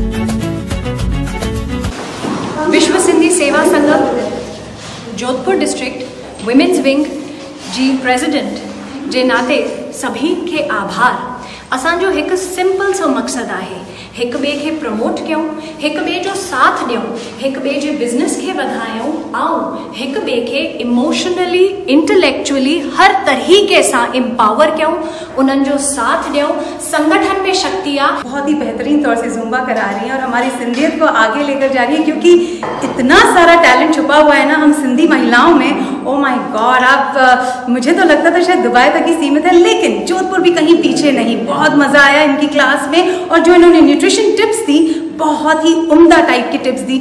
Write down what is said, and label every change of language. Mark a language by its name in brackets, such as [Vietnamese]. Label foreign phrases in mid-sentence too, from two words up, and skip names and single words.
[Sindhi] विश्व सिंधी सेवा संगम जोधपुर डिस्ट्रिक्ट जी प्रेसिडेंट जे नाते सभी के आभार। असांजो हिकु सिंपल सो मक़सदु आहे, हिक ॿिए खे प्रमोट कयूं, हिक ॿिए जो साथ ॾियूं, हिक ॿिए जे बिज़नेस खे वधायूं ऐं हिक ॿिए खे [English] emotionally intellectually [Sindhi] हर तरीके सां एम्पावर कयूं, उन्हनि जो साथ ॾियूं। [Hindi] संगठन में शक्ति आ बहुत ही बेहतरीन तौर से जुम्बा करा रही है और हमारी सिंधियत को आगे लेकर जा रही है, क्योंकि इतना सारा टैलेंट छुपा हुआ है ना हम सिंधी महिलाओं में। [English] oh my god, [Hindi] आप मुझे तो लगता था शायद दुबई तक ही सीमित है, लेकिन जोधपुर भी कहीं पीछे नहीं। बहुत मजा आया इनकी क्लास में और जो इन्होंने [English] nutrition tips [Hindi] दी बहुत ही उम्दा टाइप की टिप्स दी।